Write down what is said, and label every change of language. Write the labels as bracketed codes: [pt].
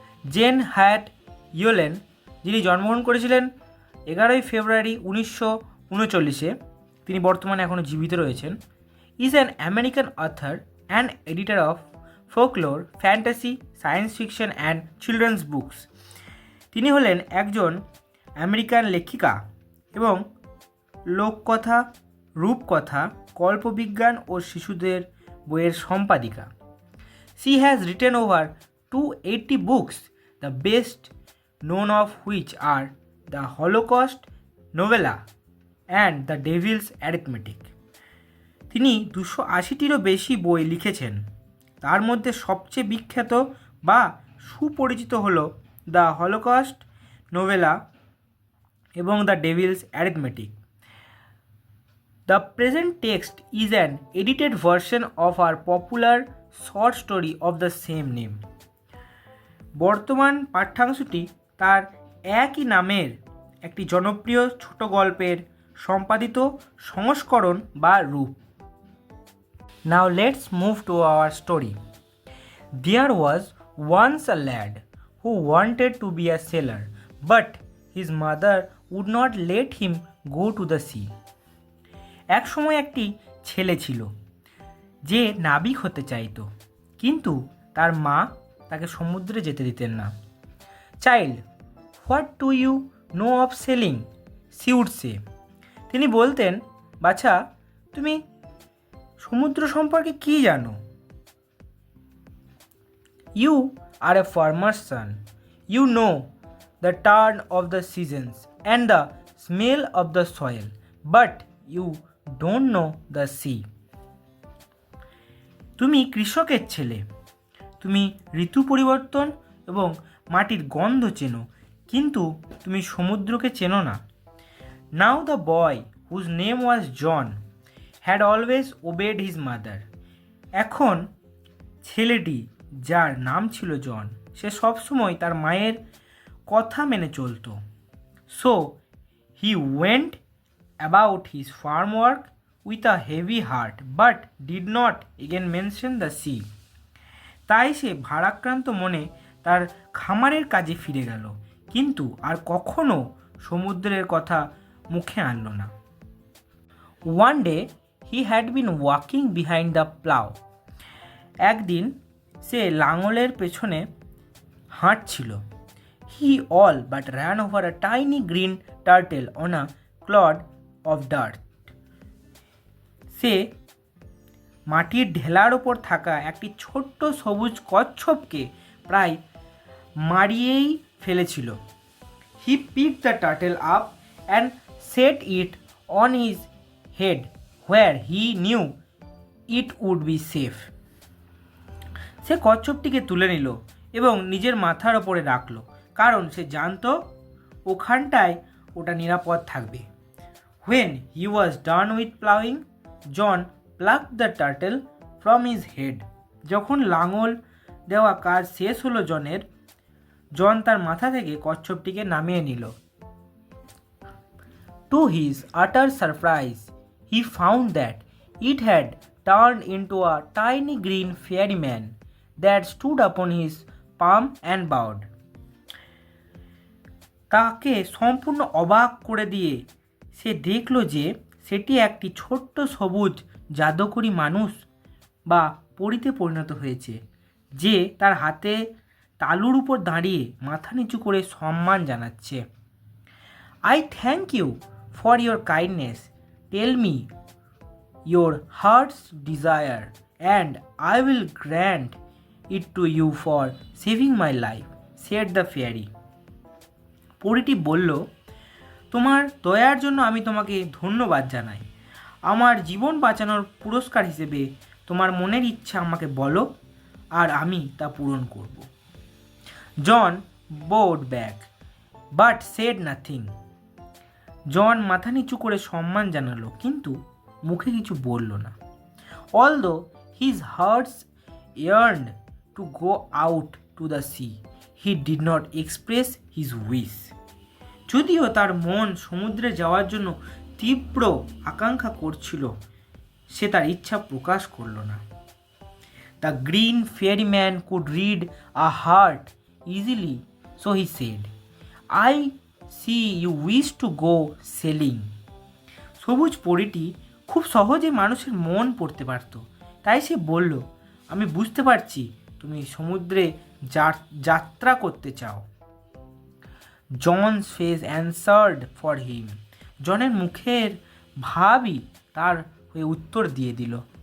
[en] Jane Hyatt Yolen, [bn] যিনি জন্মগ্রহণ করেছিলেন 11ই ফেব্রুয়ারি 1939, তিনি বর্তমানে এখনও জীবিত রয়েছেন, [en] Is an American author and editor of folklore, fantasy, science fiction and children's books. [bn] তিনি হলেন একজন আমেরিকান লেখিকা এবং লোককথা, রূপকথা, কল্পবিজ্ঞান ও শিশুদের বইয়ের সম্পাদিকা। [en] She has written over 280 books, the best known of which are The Holocaust Novella and The Devil's Arithmetic. [bn] তিনি 280টিরও বেশি বই লিখেছেন। তার মধ্যে সবচেয়ে বিখ্যাত বা সুপরিচিত হল দ্য হলোকস্ট নোভেলা এবং the Devil's arithmetic. [en] The present text is an edited version of our popular short story of the same name. [bn] বর্তমান পাঠ্যাংশটি তার একই নামের একটি জনপ্রিয় ছোট গল্পের সম্পাদিত সংস্করণ বা রূপ। [en] Now let's move to our story. There was once a lad who wanted to be a sailor, but his mother would not let him go to the sea. [bn] এক সময় একটি ছেলে ছিল যে নাবিক হতে চাইতো, কিন্তু তার মা তাকে সমুদ্রে যেতে দিতেন না। [en] Child, what do you know of sailing? She would say. [bn] তিনি বলতেন, বাছা, তুমি সমুদ্র সম্পর্কে কী জানো? [en] You are a farmer's son. You know the turn of the seasons and the smell of the soil, but you don't know the sea. [bn] তুমি কৃষকের ছেলে, তুমি ঋতু পরিবর্তন এবং মাটির গন্ধ চেনো, কিন্তু তুমি সমুদ্রকে চেনো না। [en] Now the boy, whose name was John, had always obeyed his mother. [bn] এখন ছেলেটি, যার নাম ছিল জন, সে সবসময় তার মায়ের কথা মেনে চলত। [en] So he went about his farm work with a heavy heart, but did not again mention the sea. [bn] তাই সে ভারাক্রান্ত মনে তার খামারের কাজে ফিরে গেল, কিন্তু আর কখনো সমুদ্রের কথা মুখে আনল না। [en] One day he had been walking behind the plow. [bn] একদিন সে লাঙলের পেছনে হাঁটছিল। [en] He all but ran over a tiny green turtle on a clod of dirt. [bn] সে মাটির ঢেলার ওপর থাকা একটি ছোট্ট সবুজ কচ্ছপকে প্রায় মারিয়েই ফেলেছিল। [en] He picked the turtle up and set it on his head where he knew it would be safe. [bn] সে কচ্ছপটিকে তুলে নিল এবং নিজের মাথার ওপরে রাখল, কারণ সে জানতো ওখানটায় ওটা নিরাপদ থাকবে। [en] When he was done with plowing, John plucked the turtle from his head. [bn] যখন লাঙল দেওয়া কাজ শেষ হলো জনের, জন তার মাথা থেকে কচ্ছপটিকে নামিয়ে নিল। [en] To his utter surprise, he found that it had turned into a tiny green fairyman that stood upon his palm and bowed. [bn] তাকে সম্পূর্ণ অবাক করে দিয়ে সে দেখল যে সেটি একটি ছোট্ট সবুজ জাদুকরী মানুষ বা পরীতে পরিণত হয়েছে, যে তার হাতে তালুর উপর দাঁড়িয়ে মাথা নিচু করে সম্মান জানাচ্ছে। [en] I thank you for your kindness. Tell me your heart's desire and I will grant it to you for saving my life, said the fairy. [bn] পরীটি বলল, তোমার দয়ার জন্য আমি তোমাকে ধন্যবাদ জানাই। আমার জীবন বাঁচানোর পুরস্কার হিসেবে তোমার মনের ইচ্ছা আমাকে বলো, আর আমি তা পূরণ করব। [en] John bowed back but said nothing. [bn] জন মাথা নিচু করে সম্মান জানালো, কিন্তু মুখে কিছু বলল না। [en] Although his heart yearned to go out to the sea, he did not express his wish. [bn] যদিও তার মন সমুদ্রে যাওয়ার জন্য তীব্র আকাঙ্ক্ষা করছিল, সে তার ইচ্ছা প্রকাশ করল না। [en] The green ferryman could read a heart easily, so he said, I see you wish to go sailing. [bn] সবুজ পরীটি খুব সহজে মানুষের মন পড়তে পারত, তাই সে বলল, আমি বুঝতে পারছি তুমি সমুদ্রে যাত্রা করতে চাও। [en] John's face answered for him. [bn] জনের মুখের ভাবই তার হয়ে উত্তর দিয়ে দিল।